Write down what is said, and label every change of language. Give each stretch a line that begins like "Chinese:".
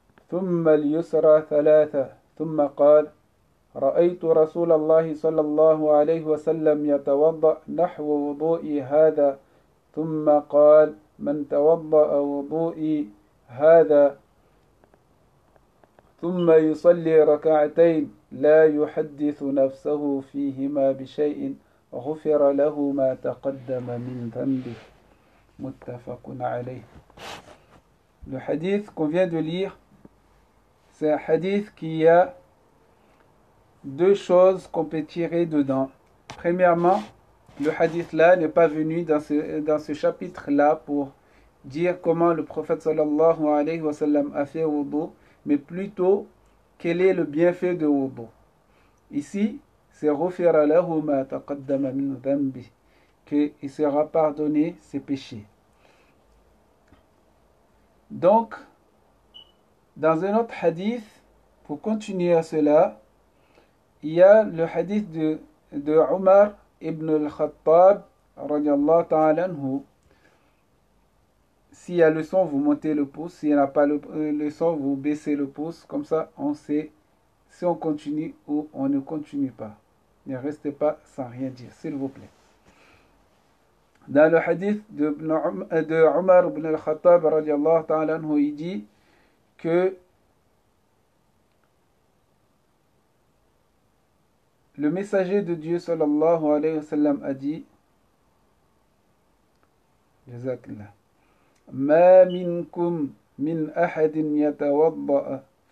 Arabic: ثم اليسرى ثلاثة ثم قال رأيت رسول الله صلى الله عليه وسلم يتوضأ نحو وضوئي هذا ثم قال من توضأ وضوئي هذا ثم يصلي ركعتين لا يحدث نفسه فيهما بشيء غفر له ما تقدم من ذنبه متفق عليه.
French: Le hadith qu'on vient de lire, c'est un hadith qui a deux choses qu'on peut tirer dedans. Premièrement, le hadith là n'est pas venu dans ce chapitre là pour dire comment le prophète sallallahu alayhi wa sallam a fait wudu, mais plutôt quel est le bienfait de wudu. Ici, c'est
Arabic: غفر له ما تقدم من ذنبه,
French: qu'il sera pardonné ses péchés. Donc, dans un autre hadith, pour continuer à cela, il y a le hadith de Omar ibn al-Khattab radiallahu ta'ala anhu. S'il y a le son, vous montez le pouce. S'il n'y a pas le son, vous baissez le pouce. Comme ça, on sait si on continue ou on ne continue pas. Ne restez pas sans rien dire, s'il vous plaît. Dans le hadith de Omar ibn al-Khattab radiallahu ta'ala anhu, il dit que le messager de Dieu sallallahu alayhi wa sallam a dit Jazakallah
Arabic: Ma minkum min ahadin yatawadda'a